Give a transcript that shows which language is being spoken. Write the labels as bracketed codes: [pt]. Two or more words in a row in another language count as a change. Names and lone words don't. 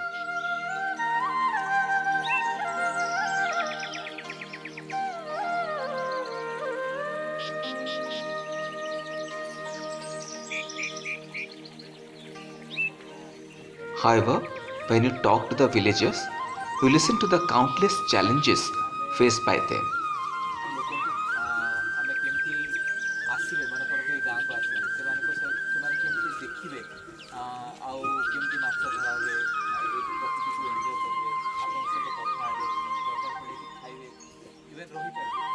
[en] However, when you talk to the villagers, you listen to the countless challenges faced by them. [or] ଆମେ କେମିତି ଆସିବେ ମନେକର ଏ ଗାଁକୁ ଆସିବେ ସେମାନେ କେମିତି ଦେଖିବେ ଆଉ କେମିତି ମାଛ ଧରା ହୁଏ ଏଇଠି ପ୍ରକୃତିକୁ ଏନ୍ଜୟ କରିବେ ଆପଣଙ୍କ ସହିତ କଥା ହେବେ ଦରକାର ପଡ଼ିଲେ ଏଠି ଖାଇବେ ଇଭେନ୍ ରହିପାରିବେ।